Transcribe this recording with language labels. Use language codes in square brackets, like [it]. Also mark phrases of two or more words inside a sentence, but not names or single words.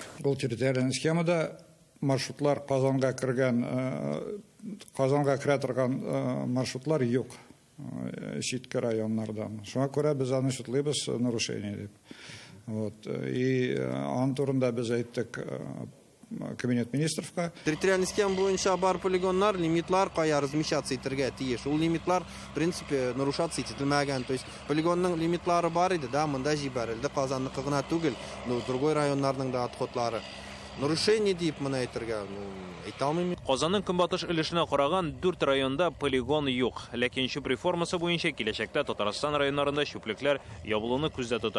[tt] Бу территориаль схемада маршрутлар Казанга кергән, Казанга керә торган маршрутлар юк. Читкә районнардан. Шуңа күрә без аны шутлыйбыз нарушение дип. Вот. И антурында без әйттек Кабинет министровка. Территориальный схема буенча бар полигоннар, лимитлар кая размещаться итәргә тиеш. Ул лимитлар, [ru] в принципе, [tt] нарушаться ителмәгән. [ru] То есть [tt] полигонның лимитлары бар иде, да, монда җибәрелде. Казанныкы гына түгел, другой районнарның да отходлары. нарушение дип моны әйтергә, әйтә алмыйм. Казанның көнбатыш өлешенә караган 4 районда полигон юк. Ләкин шуп реформасы буенча киләчәктә Татарстан районнарында шуплекләр ябылуны күздә тота.